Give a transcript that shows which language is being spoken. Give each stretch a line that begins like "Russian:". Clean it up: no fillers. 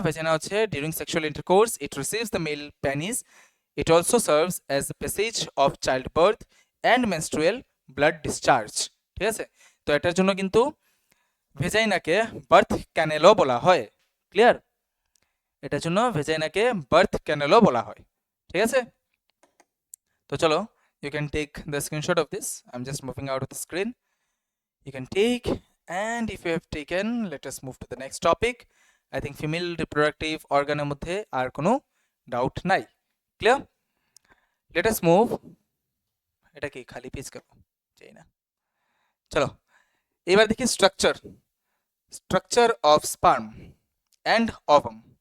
English: Vagina হচ্ছে during sexual intercourse it receives the male penis. It also serves as the passage of child birth and menstrual blood discharge.
Bangla: ঠিক আছে, তো এটার জন্য কিন্তু ভেজাইনাকে birth ক্যানেলও বলা হয়। ক্লিয়ার? এটার জন্য ভেজাইনাকে বার্থ ক্যানেলও বলা হয়। ঠিক আছে, তো চলো,
English: you can take the screenshot of this. I'm just moving out of the screen. You can take, and if you have taken, let us move to the next topic. I think
Bangla: female reproductive organ এর মধ্যে আর কোনো doubt নাই। Clear?
English: Let us move.
Bangla: এটা কি খালি page কেন? চাই না। চলো এবার দেখি structure. Structure of sperm and ovum.